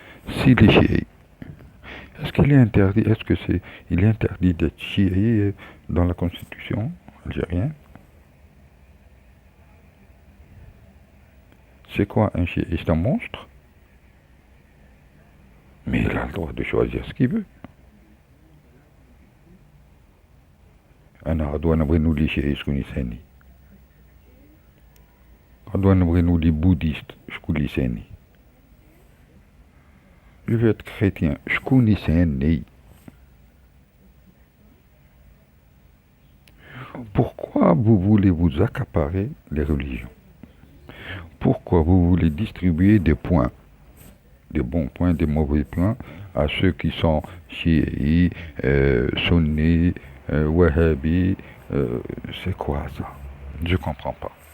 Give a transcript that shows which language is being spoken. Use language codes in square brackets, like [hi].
[fr] Si les chiites, est-ce qu'il est interdit, est-ce que c'est, il est interdit d'être chiite dans la constitution algérienne? C'est quoi un chiite? C'est un monstre? Mais il a le droit de choisir ce qu'il veut. [ar] أنا غدوة نبغي نولي شيعي شكون يساني؟ غدوة نبغي نولي بوديست شكون يساني؟ [fr] Je veux être chrétien [ar] شكون يساني؟ [fr] Pourquoi vous voulez vous accaparer les religions? Pourquoi vous voulez distribuer des points, des bons points, des mauvais points à ceux qui sont chiites, sunnis, wahhabis? C'est quoi ça? Je comprends pas.